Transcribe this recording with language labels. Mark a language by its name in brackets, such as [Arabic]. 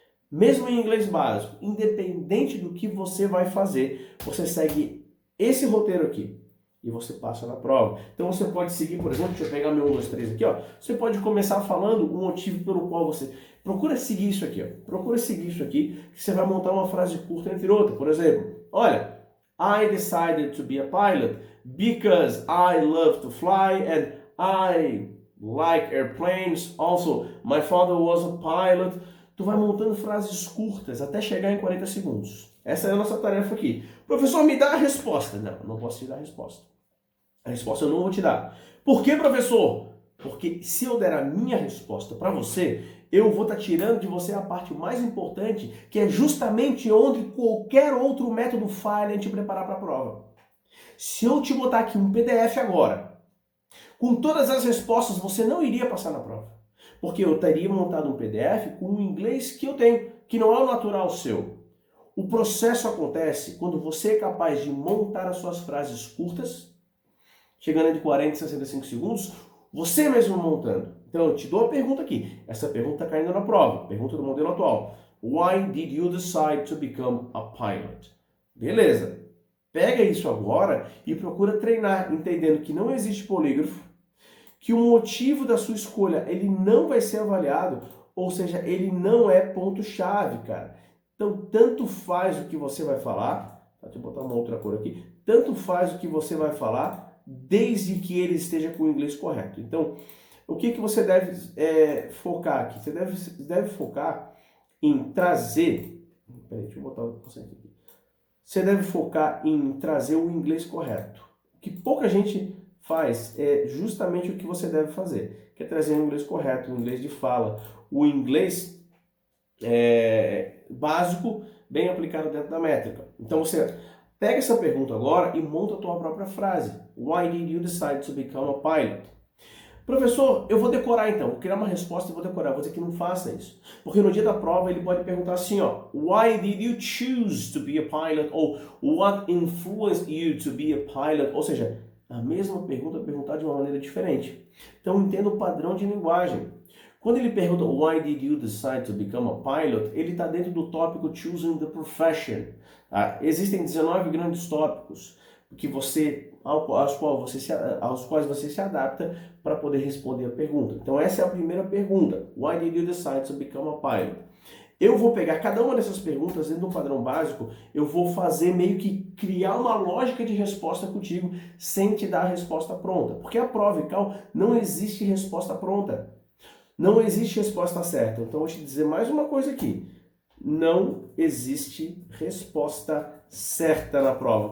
[Portuguese] Mesmo em inglês básico, independente do que você vai fazer, você segue esse roteiro aqui e você passa na prova. Então você pode seguir, por exemplo, deixa eu pegar meu 1, 2, 3 aqui, ó. Você pode começar falando o motivo pelo qual você... Procura seguir isso aqui, ó. Procura seguir isso aqui, que você vai montar uma frase curta entre outras. Por exemplo, olha, [English] I decided to be a pilot because I love to fly and I like airplanes. Also, my father was a pilot. [Portuguese] Tu vai montando frases curtas até chegar em 40 segundos. Essa é a nossa tarefa aqui. Professor, me dá a resposta. Não posso te dar a resposta. A resposta eu não vou te dar. Por que, professor? Porque se eu der a minha resposta para você, eu vou estar tirando de você a parte mais importante, que é justamente onde qualquer outro método falha em te preparar para a prova. Se eu te botar aqui um PDF agora, com todas as respostas, você não iria passar na prova. Porque eu teria montado um PDF com o inglês que eu tenho, que não é o natural seu. O processo acontece quando você é capaz de montar as suas frases curtas, chegando entre 40 e 65 segundos, você mesmo montando. Então eu te dou a pergunta aqui. Essa pergunta está caindo na prova. Pergunta do modelo atual. [English] Why did you decide to become a pilot? [Portuguese] Beleza. Pega isso agora e procura treinar, entendendo que não existe polígrafo, que o motivo da sua escolha ele não vai ser avaliado, ou seja, ele não é ponto-chave, cara. Então, tanto faz o que você vai falar, deixa eu botar uma outra cor aqui, tanto faz o que você vai falar, desde que ele esteja com o inglês correto. Então, o que você deve focar aqui? Você deve focar em trazer... Peraí, deixa eu botar o conceito aqui. Você deve focar em trazer o inglês correto. O que pouca gente faz é justamente o que você deve fazer, que é trazer o inglês correto, o inglês de fala, o inglês básico, bem aplicado dentro da métrica. Então você pega essa pergunta agora e monta a tua própria frase. [English] Why did you decide to become a pilot? [Portuguese] Professor, eu vou decorar então, vou criar uma resposta e vou decorar, vou dizer que não faça isso. Porque no dia da prova ele pode perguntar assim, ó, [English] Why did you choose to be a pilot? [Portuguese] Ou [English] What influenced you to be a pilot? [Portuguese] Ou seja, a mesma pergunta perguntada de uma maneira diferente. Então entenda o padrão de linguagem. Quando ele pergunta [English] Why did you decide to become a pilot? [Portuguese] Ele está dentro do tópico Choosing the Profession. Tá? Existem 19 grandes tópicos que aos quais você se adapta para poder responder a pergunta. Então essa é a primeira pergunta. [English] Why did you decide to become a pilot? [Portuguese] Eu vou pegar cada uma dessas perguntas dentro do padrão básico, eu vou fazer meio que criar uma lógica de resposta contigo sem te dar a resposta pronta. Porque a prova ICAL não existe resposta pronta. Não existe resposta certa. Então eu vou te dizer mais uma coisa aqui. Não existe resposta certa na prova.